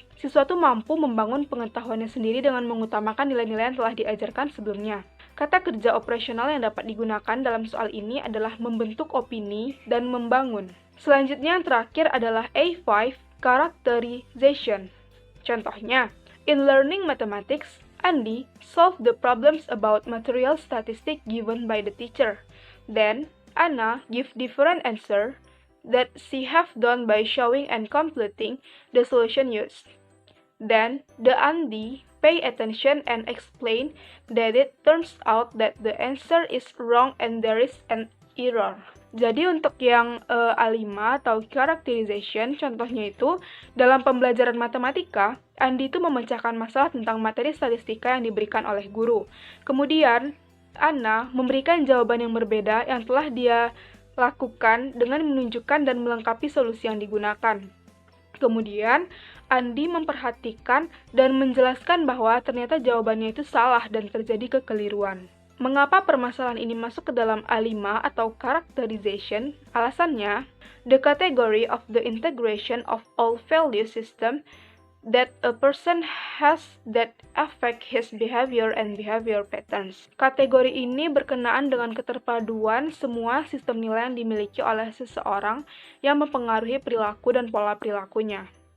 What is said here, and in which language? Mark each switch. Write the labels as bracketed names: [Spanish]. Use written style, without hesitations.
[Indonesian] Siswa itu mampu membangun pengetahuannya sendiri dengan mengutamakan nilai-nilai yang telah diajarkan sebelumnya. Kata kerja operasional yang dapat digunakan dalam soal ini adalah membentuk opini dan membangun. Selanjutnya yang terakhir adalah A5, characterization. Contohnya, [English] in learning mathematics, Andy solved the problems about material statistic given by the teacher. Then, Anna give different answer that she have done by showing and completing the solution used. Then, the Andy pay attention and explain that it turns out that the answer is wrong and there is an error. [Indonesian] Jadi untuk yang A5 atau characterization, contohnya itu dalam pembelajaran matematika, Andi itu memecahkan masalah tentang materi statistika yang diberikan oleh guru. Kemudian, Anna memberikan jawaban yang berbeda yang telah dia lakukan dengan menunjukkan dan melengkapi solusi yang digunakan. Kemudian, Andi memperhatikan dan menjelaskan bahwa ternyata jawabannya itu salah dan terjadi kekeliruan. Mengapa permasalahan ini masuk ke dalam A5 atau characterization? Alasannya, [English] the category of the integration of all value system that a person has that affect his behavior and behavior patterns. [Indonesian] Kategori ini berkenaan dengan keterpaduan semua sistem nilai yang dimiliki oleh seseorang yang mempengaruhi perilaku dan pola perilakunya.